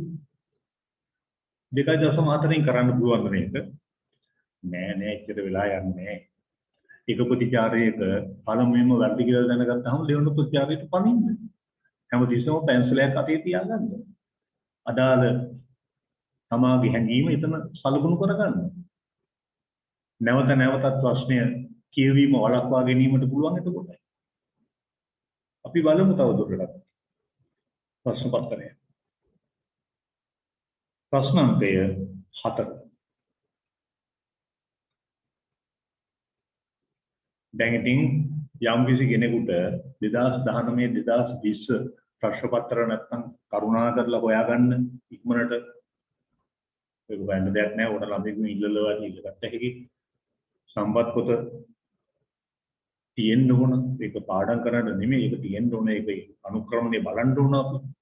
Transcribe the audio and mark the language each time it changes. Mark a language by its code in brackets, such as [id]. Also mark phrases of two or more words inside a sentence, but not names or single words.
[si] 2.4න් කරන්න පුළුවන් මේක නෑ එච්චර වෙලා යන්නේ එක ප්‍රතිචාරයක පළමුවෙන්ම වැරදි කියලා දැනගත්තාම දෙවෙනි ප්‍රතිචාරයට පනින්න හැමතිස්සෙම පැන්සලයක් අතේ තියාගන්න අදාළ තමාගේ හැඟීම එතන සලකුණු කරගන්න නැවත නැවතත් ප්‍රශ්නය කියවීම වළක්වා ගැනීමට පුළුවන් එතකොට අපි බලමු තව දුරටත් ප්‍රශ්න පත්‍ර ප්‍රශ්න අංක 4 දැන් ඉතින් යම් කිසි කෙනෙකුට 2019 2020 ප්‍රශ්න පත්‍ර නැත්නම් කරුණා කරලා හොයාගන්න ඉක්මනට ඒක ගන්න දෙයක් නැහැ උඩ ළමයින් ඉල්ලලා ඉල්ලගත්ත හැකි සම්පත් පොත තියෙන්න ඕන ඒක පාඩම් කරන්න නෙමෙයි ඒක තියෙන්න ඕන ඒක අනුක්‍රමණය බලන්න ඕන අපි